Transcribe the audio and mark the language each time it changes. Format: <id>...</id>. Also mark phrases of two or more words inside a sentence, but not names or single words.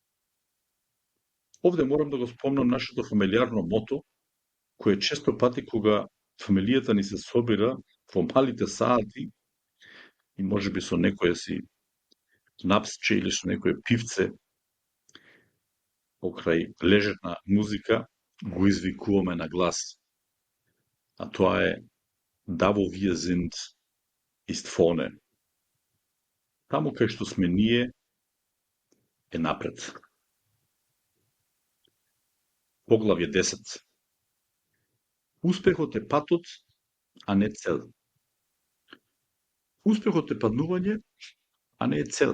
<mk>Овде морам да го спомнам нашето фамилиарно мото, кое често пати кога фамилијата ни се собира во малите сати и можеби со некоја си напсче или со некоја пивце покрај лежетна музика, го извикуваме на глас. А тоа е</mk> <de>Da wo wir sind, ist vorne.</de> <mk>Таму кај што сме ние е напред. Поглавје 10. Успехот е патот, а не цел. Успехот е патнување, а не е цел.</mk>